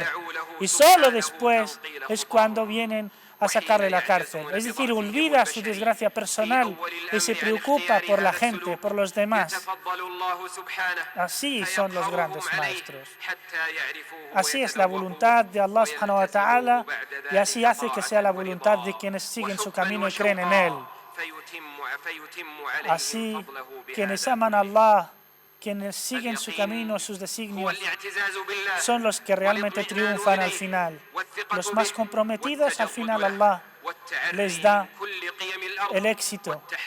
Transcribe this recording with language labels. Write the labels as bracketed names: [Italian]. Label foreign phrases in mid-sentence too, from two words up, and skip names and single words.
[Spanish] Y solo después es cuando vienen a sacarle de la cárcel. Es decir, olvida su desgracia personal y se preocupa por la gente, por los demás. Así son los grandes maestros. Así es la voluntad de [Arabic] الله سبحانه وتعالى [Spanish] y así hace que sea la voluntad de quienes siguen su camino y creen en Él. Así, quienes aman a Allah, quienes siguen su camino, sus designios, son los que realmente triunfan al final. Los más comprometidos, al final Allah les da el éxito.